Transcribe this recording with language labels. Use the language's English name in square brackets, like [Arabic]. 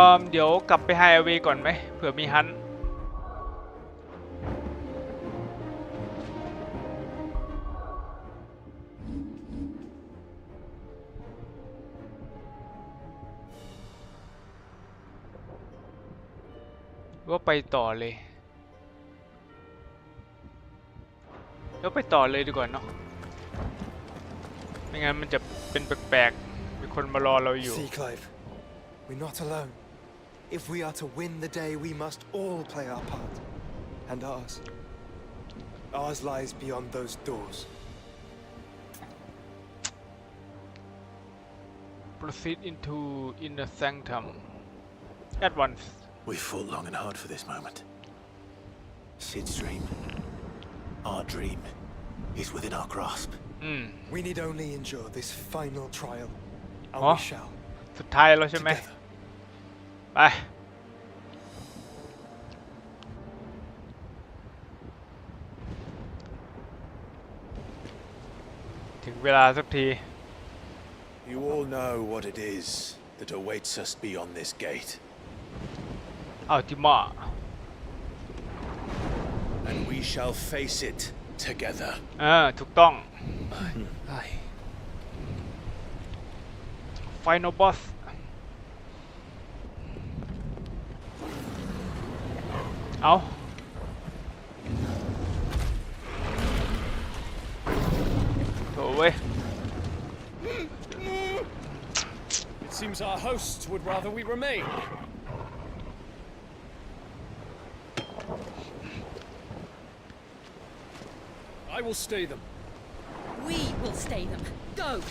[Thai] เดี๋ยวกลับไปไฮเวย์ก่อนไหมเผื่อมีฮันต์ว่าไปต่อเลยแล้วไปต่อเลยดีกว่าเนาะไม่งั้นมันจะเป็นแปลกๆมีคนมารอเราอยู่ [English] See, Clive, we're not alone. If we are to win the day, we must all play our part. And ours lies beyond those doors. Proceed into inner sanctum at once. We fought long and hard for this moment. Sid's dream, our dream, is within our grasp. We need only endure this final trial, and Oh. we shall. [Thai] สุดท้ายแล้วใช่ไหม [English] Together. [Thai] ไป ถึงเวลาสักที [English] You all know what it is that awaits us beyond this gate. [Thai] อัลติมา [English] And we shall face it together. [Thai] ถูกต้อง [English] Aye. [Thai] Final boss เอาโถ่เว้ย [English] It seems our hosts would rather we remain. I will stay them. We will stay them. Go!